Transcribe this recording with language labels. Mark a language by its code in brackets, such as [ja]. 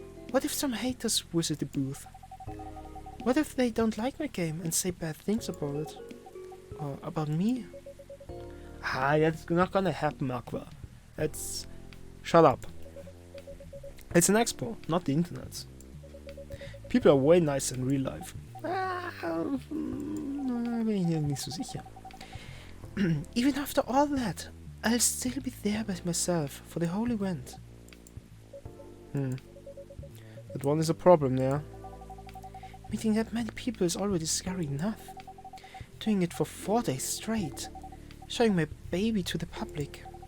[en] What if some haters visit the booth? What if they don't like my game and say bad things about it? Or about me? That's not gonna happen, Aqua. Shut up. It's an expo, not the internet. People are way nicer in real life. [de] Bin ich mir nicht so sicher. [en] Even after all that, I'll still be there by myself for the whole event. That one is a problem there. Meeting that many people is already scary enough. Doing it for 4 days straight. Showing my baby to the public.